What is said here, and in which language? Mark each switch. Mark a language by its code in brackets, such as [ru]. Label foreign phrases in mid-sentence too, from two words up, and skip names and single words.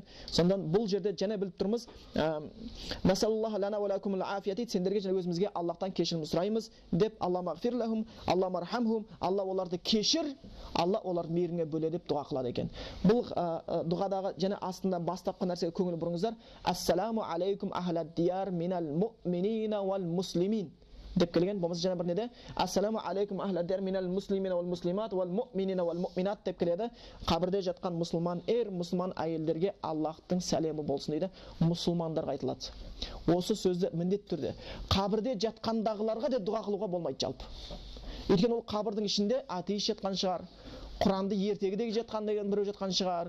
[kk] Сондан бұл жерде және біліп тұрмыз, [ar] نسأل الله لنا ولكم العافية, [kk] сендерге және өзімізге Аллахтан кешірім сұраймыз деп, [ar] الله اغفر لهم, الله ارحمهم, [kk] Алла оларды кешір, Алла оларды мейірімге бөле деп дұға қылады екен. Бұл дұғадағы және астында бастапқы нәрсеге көңіл бұрыңыздар. [ar] السلام عليكم أهل الديار من المؤمنين والمسلمين [kk] деп келген. Болмаса жаңа бір неде [ar] السلام عليكم أهل الديار من المسلمين والمسلمات والمؤمنين والمؤمنات [kk] деп келеді. Қабірде жатқан мұсылман мұсылман әйелдерге Аллахтың сәлемі болсын дейді. Мұсылмандарға айтылады. Осы сөзді міндетті түрде қабірде жатқандағыларға да дұға қылуға болмайды жалпы. Өйткені ол қабірдің ішінде атеист жатқан шығар, Құранды ертегідегі жатқан деген біреу жатқан шығар.